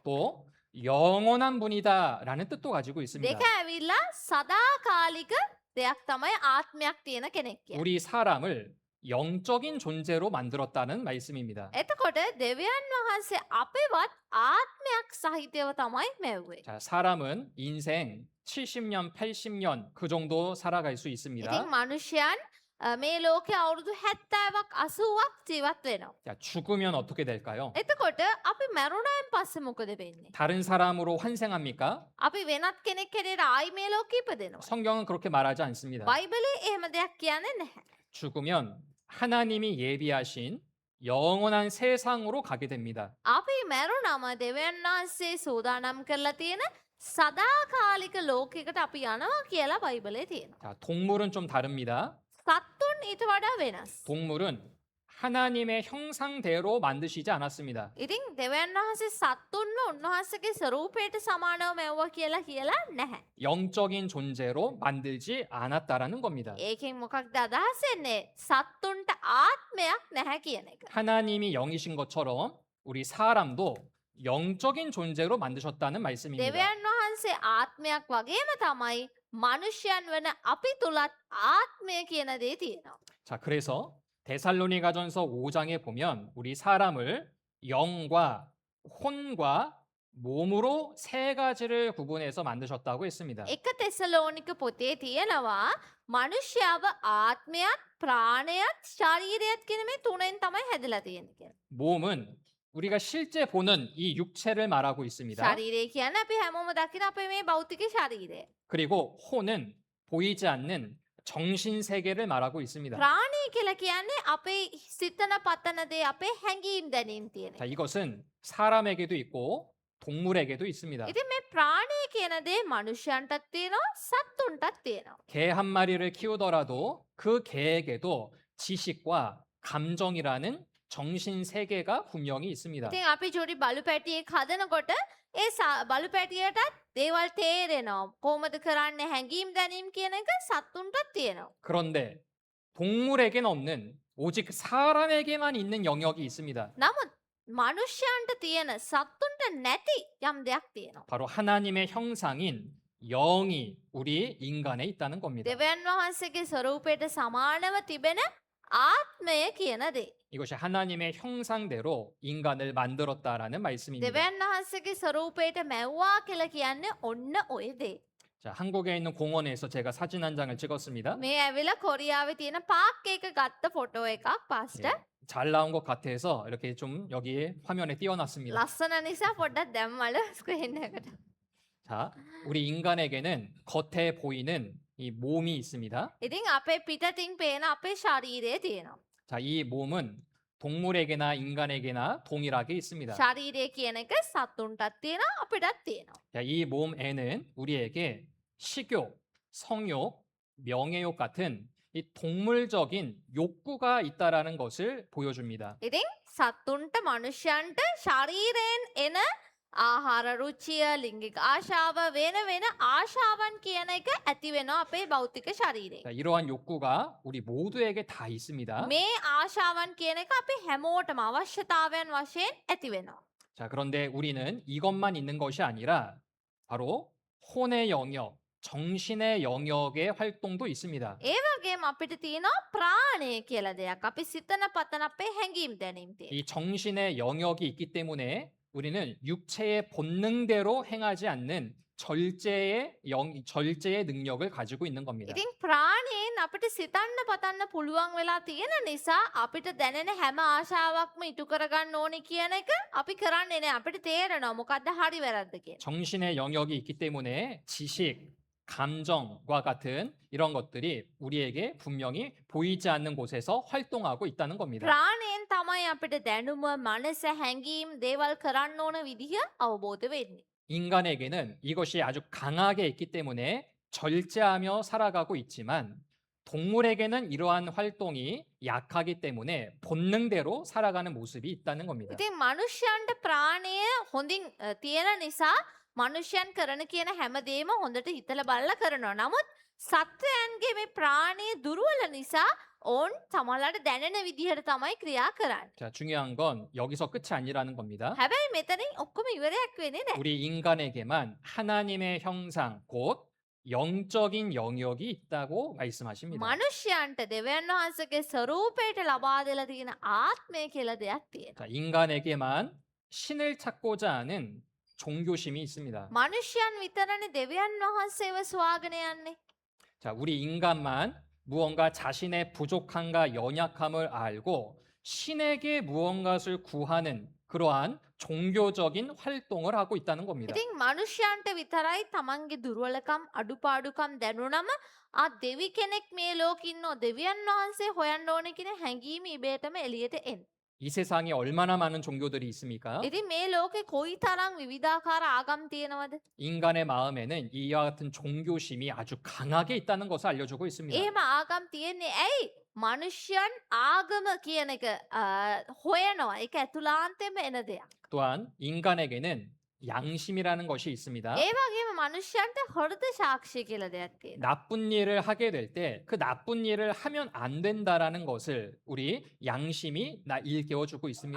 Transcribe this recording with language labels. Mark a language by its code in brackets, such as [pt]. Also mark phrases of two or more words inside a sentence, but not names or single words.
[ko] 또 영원한 분이다라는 뜻도 가지고 있습니다. [si] දෙක ඇවිල්ලා සදාකාලික දෙයක් තමයි ආත්මයක් තියෙන කෙනෙක් කියන්නේ. [ko] 우리 사람을 영적인 존재로 만들었다는 말씀입니다. [si] එතකොට දෙවියන් වහන්සේ අපේවත් ආත්මයක් සහිතව තමයි මැව්වේ. [ko] 자, 사람은 인생 70년, 80년 그 정도 살아갈 수 있습니다. [si] ඉතින් මනුෂ්‍යයන් මේ ලෝකේ අවුරුදු 70ක් 80ක් ජීවත් වෙනවා. [ko] 자, 죽으면 어떻게 될까요? [si] එතකොට අපි මැරුණායින් පස්සේ මොකද වෙන්නේ? [ko] 다른 사람으로 환생합니까? [si] අපි වෙනත් කෙනෙක් හැටියට ආයි මේ ලෝකෙ ඉපදෙනවා. [ko] 성경은 그렇게 말하지 않습니다. [si] බයිබලයේ එහෙම දෙයක් කියන්නේ නැහැ. [ko] 죽으면 하나님이 예비하신 영원한 세상으로 가게 됩니다. [si] අපි මැරුණම දෙවියන් වහන්සේ සූදානම් කරලා තියෙන සදාකාලික ලෝකයකට අපි යනවා කියලා බයිබලයේ තියෙනවා. [ko] 자, 동물은 좀 다릅니다. [si] සත්තුන් ඊට වඩා වෙනස්. [ko] 동물은 하나님의 형상대로 만드시지 않았습니다. [si] ඉතින් දෙවියන් වහන්සේ සත්තුන්ව උන්වහන්සේගේ ස්වරූපයට සමානව මැව්වා කියලා නැහැ. [ko] 영적인 존재로 만들지 않았다라는 겁니다. [si] ඒකෙන් මොකක්ද අදහස් වෙන්නේ? සත්තුන්ට ආත්මයක් නැහැ කියන එක. [ko] 하나님이 영이신 것처럼 우리 사람도 영적인 존재로 만드셨다는 말씀입니다. [si] දෙවියන් වහන්සේ ආත්මයක් වගේම තමයි මනුෂ්‍යයන් වන අපි තුලත් ආත්මය කියන දේ තියෙනවා. [ko] 자, 그래서 데살로니가전서 5장에 보면 우리 사람을 영과 혼과 몸으로 세 가지를 구분해서 만드셨다고 했습니다. [si] එක තෙසලෝනික පොතේ තියෙනවා මනුෂ්‍යව ආත්මයත් ප්‍රාණයත් ශරීරයත් කියන මේ තුනෙන් තමයි හැදලා තියෙන්නේ කියලා. [ko] 몸은 우리가 실제 보는 이 육체를 말하고 있습니다. [si] ශරීරය කියන්නේ අපි හැමෝම දකින අපේ මේ භෞතික ශරීරය. [ko] 그리고 혼은 보이지 않는 정신 세계를 말하고 있습니다. [si] ප්‍රාණය කියලා කියන්නේ අපේ සිතන පතන දේ අපේ හැඟීම් දැනීම් තියෙන. [ko] 자, 이것은 사람에게도 있고 동물에게도 있습니다. [si] ඉතින් මේ ප්‍රාණය කියන දේ මනුෂ්‍යයන්ටත් තියෙනවා සත්තුන්ටත් තියෙනවා. [ko] 개 한 마리를 키우더라도 그 개에게도 지식과 감정이라는 정신 세계가 분명히 있습니다. [si] ඉතින් අපි ජොඩි බලු පැටියෙක් හදනකොට ඒ බලු පැටියටත් දේවල් තේරෙනවා. කොහොමද කරන්නේ හැඟීම් දැනීම් කියන එක සත්තුන්ටත් තියෙනවා. [ko] 그런데 동물에게는 없는 오직 사람에게만 있는 영역이 있습니다. [si] නමුත් මනුෂ්‍යයන්ට තියෙන සත්තුන්ට නැති යම් දෙයක් තියෙනවා. [ko] 바로 하나님의 형상인 영이 우리 인간에 있다는 겁니다. [si] දෙවියන් වහන්සේගේ ස්වරූපයට සමානව තිබෙන ආත්මය කියන දේ. [ko] 이것이 하나님의 형상대로 인간을 만들었다라는 말씀입니다. [si] දෙවියන් වහන්සේගේ ස්වරූපයට මැව්වා කියලා කියන්නේ ඔන්න ඔය දේ. [ko] 자, 한국에 있는 공원에서 제가 사진 한 장을 찍었습니다. [si] මේ ඇවිල්ලා කොරියාවේ තියෙන පාක් එක ගත්ත ෆොටෝ එකක් පාස්ට. [ko] 예, 잘 나온 것 같아서 이렇게 좀 여기 화면에 띄워놨습니다. [si] ලස්සන නිසා පොඩ්ඩක් දැම්මල ස්ක්‍රීන් එකට. [ko] 자, 우리 인간에게는 겉에 보이는 이 몸이 있습니다. [si] ඉතින් අපේ පිටතින් පේන අපේ ශරීරය තියෙනවා. [ko] 자, 이 몸은 동물에게나 인간에게나 동일하게 있습니다. [si] ශරීරය කියන එක සත්තුන්ටත් තියෙනවා අපිටත් තියෙනවා. [ko] 자, 이 몸에는 우리에게 식욕, 성욕, 명예욕 같은 이 동물적인 욕구가 있다라는 것을 보여줍니다. [si] ඉතින් සත්තුන්ට මනුෂ්‍යයන්ට ශරීරයෙන් එන ආහාර රුචිය ලිංගික ආශාව වෙන වෙන ආශාවන් කියන එක ඇති වෙනවා අපේ භෞතික ශරීරේ. [ko] 자, 이러한 욕구가 우리 모두에게 다 있습니다. [si] මේ ආශාවන් කියන එක අපි හැමෝටම අවශ්‍යතාවයන් වශයෙන් ඇති වෙනවා. [ko] 자, 그런데 우리는 이것만 있는 것이 아니라 바로 혼의 영역, 정신의 영역의 활동도 있습니다. [si] ඒ වගේම අපිට තියෙනවා ප්‍රාණය කියලා දෙයක්. අපි සිතන පතන අපේ හැඟීම් දැනීම් තියෙනවා. [ko] 이 정신의 영역이 있기 때문에 우리는 육체의 본능대로 행하지 않는 절제의 능력을 가지고 있는 겁니다. [si] ඉතින් ප්‍රාණයෙන් අපිට සිතන්න පතන්න පුළුවන් වෙලා තියෙන නිසා අපිට දැනෙන හැම ආශාවක්ම ඉටු කරගන්න ඕනේ කියන එක අපි කරන්නේ නැහැ. අපිට තේරෙනවා මොකද්ද හරි වැරද්ද කියලා. [ko] 정신의 영역이 있기 때문에 지식, 감정과 같은 이런 것들이 우리에게 분명히 보이지 않는 곳에서 활동하고 있다는 겁니다. [si] ප්‍රාණයෙන් තමයි අපිට දැනුම, මනස, හැඟීම්, දේවල් කරන්න ඕන විදිහ අවබෝධ වෙන්නේ. [ko] 인간에게는 이것이 아주 강하게 있기 때문에 절제하며 살아가고 있지만 동물에게는 이러한 활동이 약하기 때문에 본능대로 살아가는 모습이 있다는 겁니다. [si] ඉතින් මනුෂ්‍යයන්ට ප්‍රාණය හොඳින් තියෙන නිසා මනුෂ්‍යයන් කරන කියන හැමදේම හොඳට හිතලා බලලා කරනවා. නමුත් සත්වයන්ගේ මේ ප්‍රාණය දුර්වල නිසා ඔවුන් සමහරවිට දැනෙන විදිහට තමයි ක්‍රියා කරන්නේ. [ko] 자, 중요한 건 여기서 끝이 아니라는 겁니다. [si] හැබැයි මෙතනින් ඔක්කොම ඉවරයක් වෙන්නේ නැහැ. [ko] 우리 인간에게만 하나님의 형상, 곧 영적인 영역이 있다고 말씀하십니다. [si] මනුෂ්‍යයන්ට දෙවියන් වහන්සේගේ ස්වරූපයට ලබා දෙලා තියෙන ආත්මය කියලා දෙයක් තියෙනවා. [ko] 자, 인간에게만 신을 찾고자 하는 종교심이 있습니다. [si] මනුෂ්‍යයන් විතරනේ දෙවියන් වහන්සේව සොයාගෙන යන්නේ. [ko] 자, 우리 인간만 무언가 자신의 부족함과 연약함을 알고 신에게 무언가를 구하는 그러한 종교적인 활동을 하고 있다는 겁니다. [si] ඉතින් මනුෂ්‍යයන්ට විතරයි තමන්ගේ දුර්වලකම් අඩුපාඩුකම් දැනුනම දෙවි කෙනෙක් මේ ලෝකෙ ඉන්නෝ දෙවියන් වහන්සේ හොයන්න ඕනේ කියන හැඟීම ඉබේටම එළියට එන්නේ. [ko] 이 세상에 얼마나 많은 종교들이 있습니까? [si] ඉතින් මේ ලෝකේ කොයිතරම් විවිධාකාර ආගම් තියෙනවද? [ko] 인간의 마음에는 이와 같은 종교심이 아주 강하게 있다는 것을 알려주고 있습니다. [si] එහෙම ආගම් තියෙන්නේ ඇයි? මනුෂ්‍යයන් ආගම කියන එක හොයනවා. ඒක ඇතුළාන්තයෙන්ම එන දෙයක්. [ko] 또한 인간에게는 양심이라는 것이 있습니다. [si] ඒ වගේම මනුෂ්‍යයන්ට හෘද සාක්ෂිය කියලා දෙයක් තියෙනවා. [ko] 나쁜 일을 하게 될 때 그 나쁜 일을 하면 안 된다라는 것을 우리 양심이 일깨워 주고 있습니다.